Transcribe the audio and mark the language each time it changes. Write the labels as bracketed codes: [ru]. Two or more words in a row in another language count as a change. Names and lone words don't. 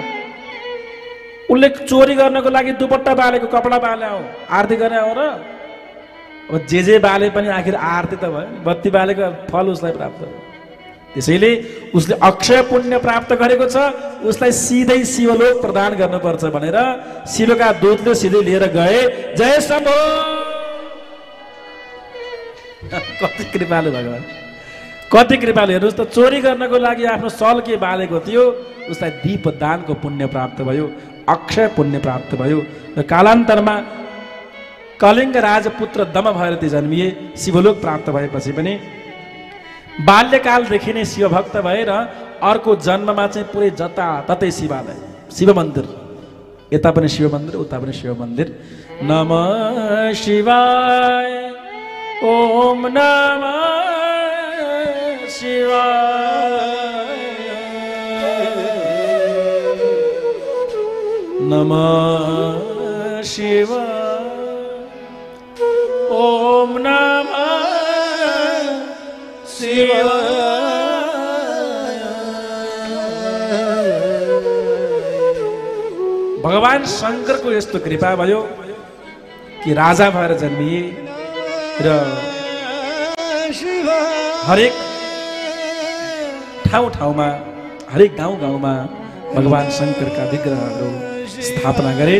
[ne] उसले चोरी गर्नको लागि दुपट्टा बालेको, कपडा बाले हो, आरती गर्ने हो र? अब जे बाले पनि आखिर आरती त भयो, बत्ती बालेको फल उसलाई प्राप्त भयो। त्यसैले उसले अक्षय पुण्य प्राप्त गरेको छ, उसलाई सिधै शिवलोक प्रदान गर्नुपर्छ भनेर शिवका दूतले सिधै लिएर गए। जय शम्भो। कति कृपालु भगवान, कति कृपालु। हेर्नुहोस् त, चोरी गर्नको लागि आफ्नो सल के बालेको थियो, उसलाई दीपदानको पुण्य प्राप्त भयो, अक्षय पुण्य प्राप्त भयो। र कालान्तरमा कलिङ्ग राजपुत्र दम भएर ती जन्मिए। शिवलोक प्राप्त भएपछि पनि बाल्यकालदेखि नै शिवभक्त भएर अर्को जन्ममा चाहिँ पुरै जताततै शिवालय, शिव मन्दिर, यता पनि शिव मन्दिर, उता पनि शिव मन्दिर। [sa] नमः शिवाय, ओम नमः शिवाय, नमः शिवाय, ओम नमः [ne] भगवान शङ्करको यस्तो कृपा भयो कि राजा भएर जन्मिए र हरेक ठाउँ ठाउँमा, हरेक गाउँ गाउँमा भगवान शङ्करका विग्रहहरू स्थापना गरे।